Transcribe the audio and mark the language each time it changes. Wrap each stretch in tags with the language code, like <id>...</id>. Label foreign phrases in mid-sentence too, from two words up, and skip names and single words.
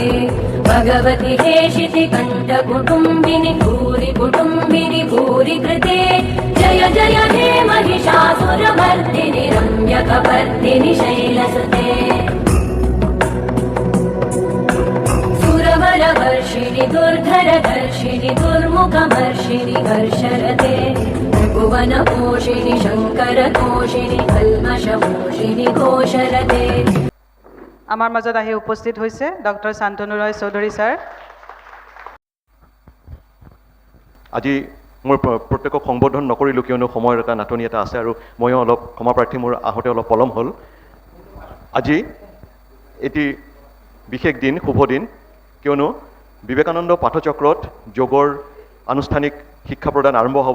<sa>भगवति हेशिति कण्ठकुटुम्बिनि भूरि कुटुम्बिनि भूरि कृते जय जय हे महिषासुरमर्दिनि रम्यकपर्दिनि शैलसुते सुरवरवर्षिणि दुर्धरदर्शिनि दुर्मुखमर्षिणि हर्षरते भुवनपोषिणि शङ्करतोषिणि कल्मषमोषिणि घोषरते।</sa> <as>আমাৰ মাজত আহি উপস্থিত হৈছে ডক্টৰ শান্তনু ৰয় চৌধুৰী ছাৰ। আজি মোৰ প্ৰত্যেকক সম্বোধন নকৰিলোঁ কিয়নো সময়ৰ এটা নাটনি এটা আছে আৰু ময়ো অলপ ক্ষমাপ্ৰাৰ্থী, মোৰ আহোঁতে অলপ পলম হ'ল। আজি এটি বিশেষ দিন, শুভ দিন, কিয়নো বিবেকানন্দ পাঠচক্ৰত যোগৰ আনুষ্ঠানিক শিক্ষা প্ৰদান আৰম্ভ হ'ব।</as>